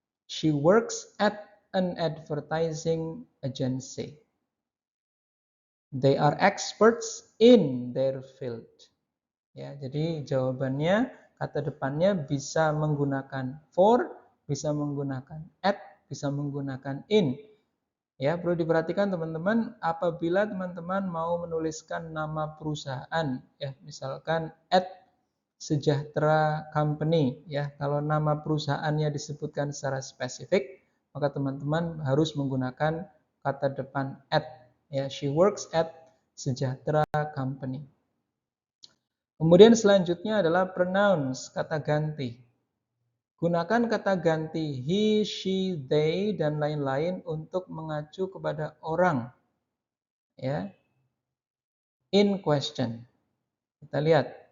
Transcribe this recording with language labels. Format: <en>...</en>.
<en>She works at an advertising agency. They are experts in their field.</en> <id>Ya, jadi jawabannya kata depannya bisa menggunakan for, bisa menggunakan at, bisa menggunakan in. Ya, perlu diperhatikan teman-teman apabila teman-teman mau menuliskan nama perusahaan ya, misalkan at Sejahtera Company ya. Kalau nama perusahaannya disebutkan secara spesifik, maka teman-teman harus menggunakan kata depan at ya.</id> <en>She works at Sejahtera Company.</en> <id>Kemudian selanjutnya adalah pronouns, kata ganti. Gunakan kata ganti he, she, they dan lain-lain untuk mengacu kepada orang ya.</id> <en>In question.</en> <id>Kita lihat.</id>